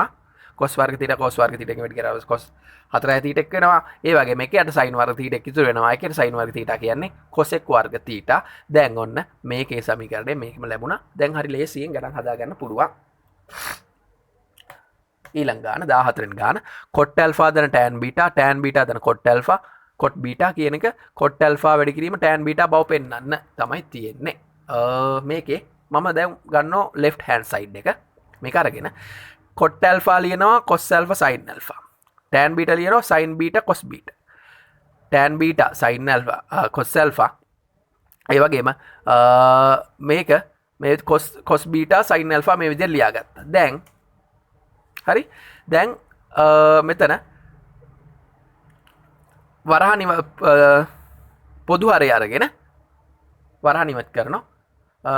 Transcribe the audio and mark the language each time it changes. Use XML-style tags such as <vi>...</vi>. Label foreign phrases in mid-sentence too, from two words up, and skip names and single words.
<si>cos වර්ග තීටා cos වර්ග තීටාගේ වැඩි කරනවා cos 4යි තීටා වෙනවා. ඒ වගේම එකකට sin වර්ග තීටා ඉතුරු වෙනවා. ඒකට sin වර්ග තීටා කියන්නේ cos එක වර්ග තීටා. දැන් ඔන්න මේකේ සමීකරණය මේකම ලැබුණා. දැන් හරි ලේසියෙන් ගණන් හදා ගන්න පුළුවන්. ඊළඟ ගාන 14 වෙනි ගාන</si> <en>cot alpha</en> <si>දන</si> <en>tan beta tan beta</en> <si>දන</si> <en>cot alpha cot beta</en> <si>කියන එක</si> <en>cot alpha</en> <si>වැඩි කිරීම</si> <en>tan beta</en> <si>බව පෙන්වන්න තමයි තියෙන්නේ. මේකේ මම දැන් ගන්නවා</si> <en>left hand side</en> <si>එක. මේක අරගෙන</si> <en>cot alpha</en> <si>ලියනවා</si> <en>cos alpha sin alpha. tan beta</en> <si>ලියනවා</si> <en>sin beta cos beta. tan beta sin alpha cos alpha.</en> <si>ඒ වගේම මේක මේ</si> <en>cos beta sin alpha</en> <si>මේ විදිහට ලියාගත්තා. දැන් හරි දැන් මෙතන වරහන් පොදු හරය අරගෙන වරහන් ඉවත් කරනවා.</si>